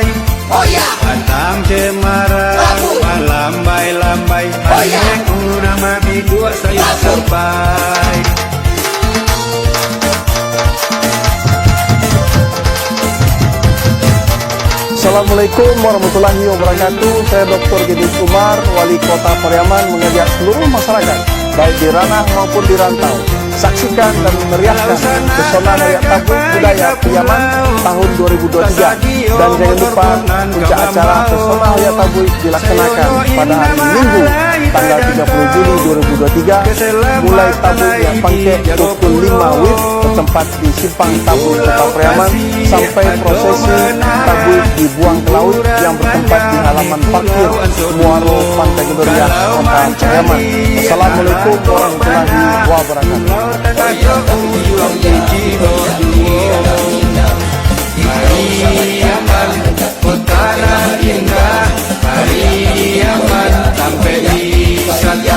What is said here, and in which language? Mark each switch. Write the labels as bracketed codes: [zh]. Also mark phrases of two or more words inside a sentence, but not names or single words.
[id] Oh ya, [min] Batang cemara malambai-lambai, Parieh urang babi dua sayur sampai. [id] Assalamualaikum warahmatullahi wabarakatuh. Saya Dr. Gedis Umar, Wali Kota Pariaman, mengajak seluruh masyarakat, baik di ranah maupun di rantau, saksikan dan meriahkan pesona Raya Tabung Budaya Pariaman tahun 2023. Dan jangan lupa puncak acara pesona Raya Tabung dilaksanakan pada hari Minggu tanggal 30 Juli 2023, mulai tabung yang pangkek pukul 5 WIB bertempat di Simpang Tabung Kota Pariaman sampai prosesi tabung dibuang ke laut yang bertempat di halaman parkir Muaro Pantai Kandoriah Kota Pariaman. Assalamualaikum warahmatullahi wabarakatuh. Pariaman kota nan indah, Pariaman sampai wisata.